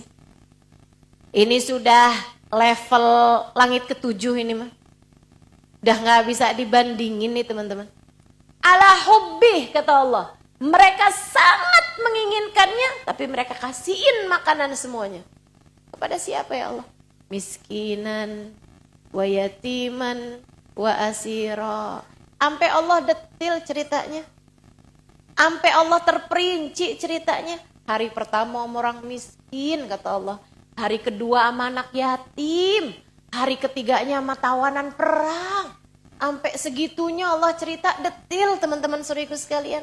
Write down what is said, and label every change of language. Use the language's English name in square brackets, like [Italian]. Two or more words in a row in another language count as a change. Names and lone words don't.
[Indonesian] Ini sudah level langit ke-7 ini mah. Udah gak bisa dibandingin nih teman-teman. [Arabic] على حبه [Indonesian] kata Allah. Mereka sangat menginginkannya, tapi mereka kasihin makanan semuanya. Kepada siapa ya Allah? [Arabic] مسكينا ويتيما وأسيرا. [Indonesian] Sampai Allah detil ceritanya. Sampai Allah terperinci ceritanya. Hari pertama sama orang miskin kata Allah. Hari kedua sama anak yatim. Hari ketiganya sama tawanan perang. Sampai segitunya Allah cerita detil teman-teman saudaraku sekalian.